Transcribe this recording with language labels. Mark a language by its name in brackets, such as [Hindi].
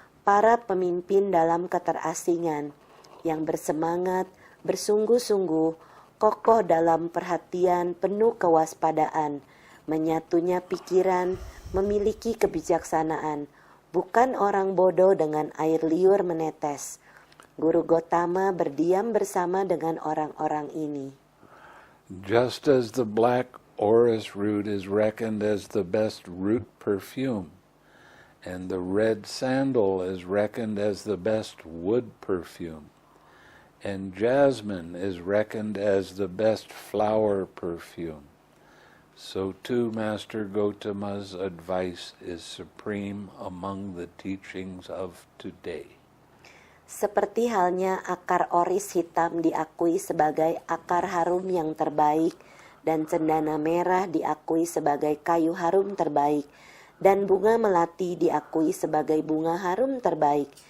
[Indonesian] para pemimpin dalam keterasingan, yang bersemangat, bersungguh-sungguh, kokoh dalam perhatian, penuh kewaspadaan, menyatunya pikiran, memiliki kebijaksanaan, bukan orang bodoh dengan air liur menetes. Guru Gotama berdiam bersama dengan orang-orang ini. [English] Just as the black orris root is reckoned as the best root perfume, and the red sandal is reckoned as the best wood perfume, and jasmine is reckoned as the best flower perfume, so too Master Gotama's advice is supreme among the teachings of today. [Indonesian] Seperti halnya akar oris hitam diakui sebagai akar harum yang terbaik, dan cendana merah diakui sebagai kayu harum terbaik, dan bunga melati diakui sebagai bunga harum terbaik.